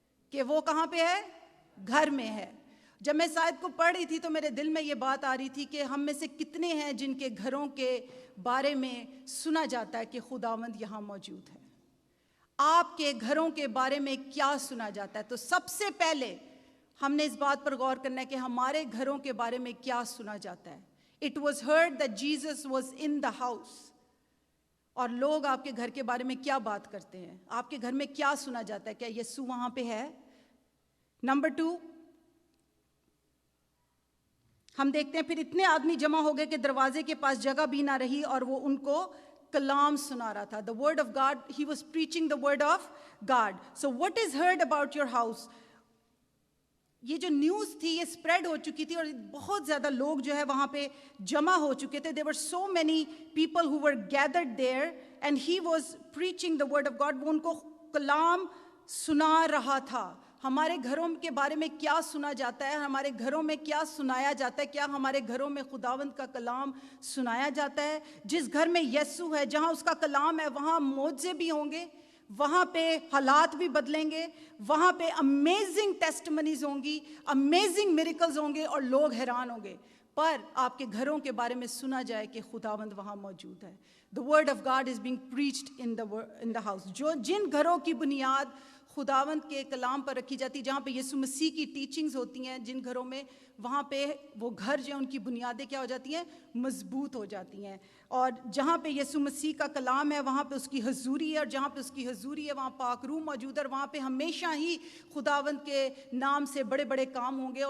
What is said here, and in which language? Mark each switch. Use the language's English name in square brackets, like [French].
[Urdu] کہ وہ کہاں پہ ہے؟ گھر میں ہے. جب میں اس آیت کو پڑھ رہی تھی تو میرے دل میں یہ بات آ رہی تھی کہ ہم میں سے کتنے ہیں جن کے گھروں کے بارے میں سنا جاتا ہے کہ خداوند یہاں موجود ہے. آپ کے گھروں کے بارے میں کیا سنا جاتا ہے؟ تو سب سے پہلے ہم نے اس بات پر غور کرنا ہے کہ ہمارے گھروں کے بارے میں کیا سنا جاتا ہے. [English] It was heard that Jesus was in the house. [Urdu] اور لوگ آپ کے گھر کے بارے میں کیا بات کرتے ہیں؟ آپ کے گھر میں کیا سنا جاتا ہے؟ کیا یسوع وہاں پہ ہے؟ نمبر 2, ہم دیکھتے ہیں پھر اتنے آدمی جمع ہو گئے کہ دروازے کے پاس جگہ بھی نہ رہی اور وہ ان کو کلام سنا رہا تھا. [English] The word of God, he was preaching the word of God. So what is heard about your house? [Urdu] یہ جو نیوز تھی یہ اسپریڈ ہو چکی تھی اور بہت زیادہ لوگ جو ہے وہاں پہ جمع ہو چکے تھے. [English] There were so many people who were gathered there and he was preaching the word of God. [Urdu] وہ ان کو کلام سنا رہا تھا. ہمارے گھروں کے بارے میں کیا سنا جاتا ہے؟ ہمارے گھروں میں کیا سنایا جاتا ہے؟ کیا ہمارے گھروں میں خداوند کا کلام سنایا جاتا ہے؟ جس گھر میں یسوع ہے, جہاں اس کا کلام ہے, وہاں معجزے بھی ہوں گے, وہاں پہ حالات بھی بدلیں گے, وہاں پہ [English] amazing testimonies [Urdu] ہوں گی, [English] amazing miracles [Urdu] ہوں گے اور لوگ حیران ہوں گے. پر آپ کے گھروں کے بارے میں سنا جائے کہ خداوند وہاں موجود ہے. [English] The word of God is being preached in the house. [Urdu] جن گھروں کی بنیاد خداوند کے کلام پر رکھی جاتی, جہاں پہ یسوع مسیح کی ٹیچنگز ہوتی ہیں, جن گھروں میں, وہاں پہ وہ گھر جو ہیں ان کی بنیادیں کیا ہو جاتی ہیں؟ مضبوط ہو جاتی ہیں. اور جہاں پہ یسوع مسیح کا کلام ہے وہاں پہ اس کی حضوری ہے, اور جہاں پہ اس کی حضوری ہے وہاں پاک روح موجود ہے, اور وہاں پہ ہمیشہ ہی خداوند کے نام سے بڑے بڑے کام ہوں گے.